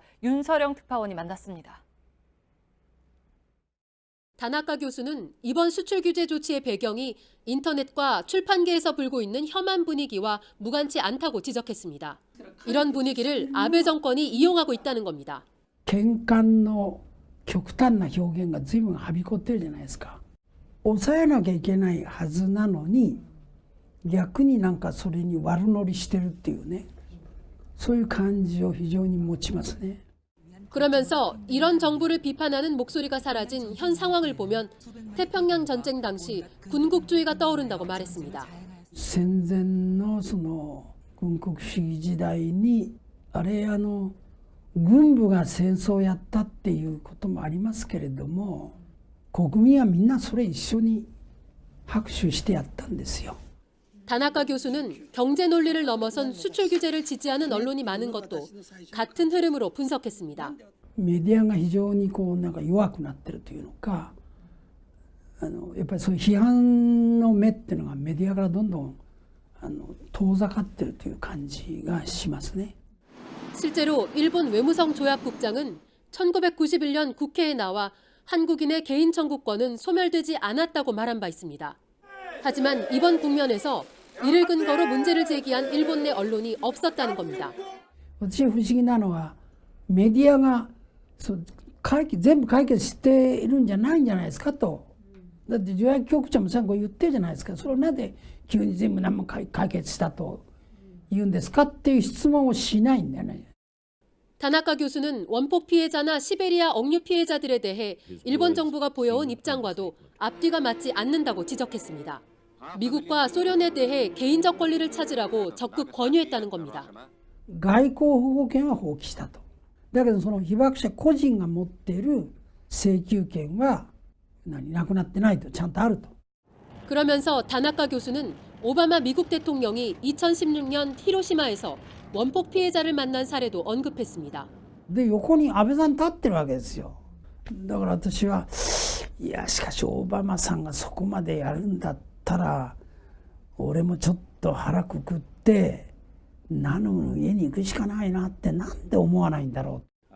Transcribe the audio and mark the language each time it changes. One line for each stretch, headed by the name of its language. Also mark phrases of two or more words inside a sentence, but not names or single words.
Korean: 윤서령 특파원이 만났습니다. 다나카 교수는 이번 수출 규제 조치의 배경이 인터넷과 출판계에서 불고 있는 혐한 분위기와 무관치 않다고 지적했습니다. 이런 분위기를 아베 정권이 이용하고 있다는 겁니다.
Japanese: 喧嘩の極端な表現が随分はびこってるじゃないですか。抑えなきゃいけないはずなのに逆になんかそれに悪乗りしてるっていうね、そういう感じを非常に持ちますね。
Korean: 그러면서 이런 정부를 비판하는 목소리가 사라진 현 상황을 보면 태평양 전쟁 당시 군국주의가 떠오른다고 말했습니다.
Japanese: 戦前のその軍国主義時代にあれ軍部が戦争をやったっていうこともありますけれども、国民はみんなそれ一緒に拍手してやったんですよ。
Korean: 다나카 교수는 경제 논리를 넘어선 수출 규제를 지지하는 언론이 많은 것도 같은 흐름으로 분석했습니다.
Japanese: メディアが非常にこうなんか弱くなってるというのか、やっぱりそういう批判の目っていうのがメディアからどんどん遠ざかってるという感じがしますね。
Korean: 실제로 일본 외무성 조약국장은 1991년 국회에 나와 한국인의 개인 청구권은 소멸되지 않았다고 말한 바 있습니다. 하지만 이번 국면에서 이를 근거로 문제를 제기한 일본 내 언론이 없었다는 겁니다.
Japanese: 私不思議なのはメディアが全部解決しているんじゃないんじゃないですかと。だって条約局長もさんこう言ってるじゃないですか。それをなぜ急に全部何も解決したと言うんですかっていう質問をしないんだよね。
Korean: 다나카 교수는 원폭 피해자나 시베리아 억류 피해자들에 대해 일본 정부가 보여온 입장과도 앞뒤가 맞지 않는다고 지적했습니다. 미국과 소련에 대해 개인적 권리를 찾으라고 적극 권유했다는 겁니다.
Japanese: 外交保護権は放棄したと。だけどその被爆者個人が持っている請求権はなくなってないと、ちゃんとあると。
Korean: 그러면서 다나카 교수는 오바마 미국 대통령이 2016년 히로시마에서 원폭 피해자를 만난 사례도 언급했습니다.
Japanese: で横に安倍さん立ってるわけですよ。だから私はいやしかしオバマさんがそこまでやるんだったら俺もちょっと腹くくってナノの家に行くしかないなってなんで思わないんだろう。